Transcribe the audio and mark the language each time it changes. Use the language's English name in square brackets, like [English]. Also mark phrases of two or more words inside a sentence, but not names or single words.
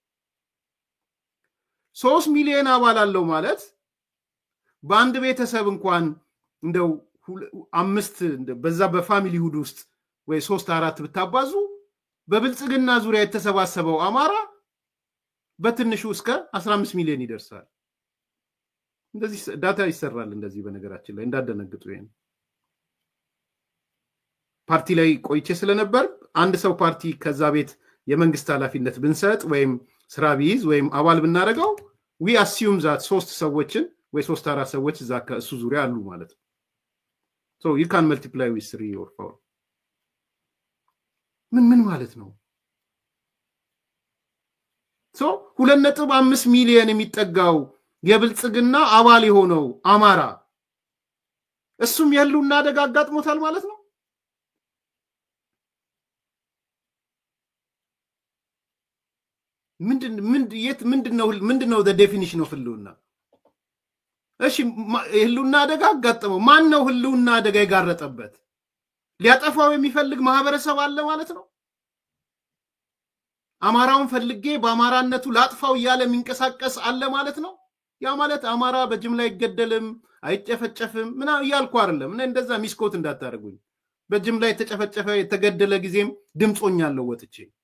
[Amharic] 3 ሚሊዮን አባል አለው ማለት በአንድ ቤተሰብ እንኳን እንደው 5 በዛ በፋሚሊ ሁድ ውስጥ ወይ 3-4 ብታባዙ በብልጽግና ዙሪያ የተሰባሰበው አማራ በትንሹ እስከ 15 ሚሊዮን ይደርሳል። እንደዚህ ዳታ ይሰራል። እንደዚህ በነገራችን ላይ እንዳደነግጡ ይሄን ፓርቲ ላይ ቆይቼ ስለነበር አንድ ሰው ፓርቲ ከዛ ቤት የመንግስት ኃላፊነት ብንሰጥ ወይም ስራ ቢይዝ ወይም አባል ብናረጋው [English] we assume that [Amharic] 3 ሰዎችን ወይ 3-4 ሰዎች እዛ ከእሱ ዙሪያ አሉ ማለት ነው። [English] so you can multiply with 3 or 4 [Amharic] ምን ማለት ነው? so 2.5 ሚሊዮን የሚጠጋው የብልጽግና አባል የሆነው አማራ እሱም የህልውና አደጋ አጋጥሞታል ማለት ነው። ምንድነው [English] the definition of [Amharic] ህልውና? እሺ ህልውና አደጋ አጋጠመው። ማን ነው ህልውና አደጋ የጋረጠበት? ሊያጠፋው የሚፈልግ ማህበረሰብ አለ ማለት ነው። አማራውን ፈልጌ በአማራነቱ ላጥፋው እያለ የሚንቀሳቀስ አለ ማለት ነው። ያ ማለት አማራ በጅምላ አይገደልም አይጨፈጨፍም ምናምን እያልኩ አይደለም። እኔ እንደዛ ሚስኮት እንዳታደርጉኝ። በጅምላ የተጨፈጨፈ የተገደለ ጊዜም ድምጾኛለሁ ወጥቼ።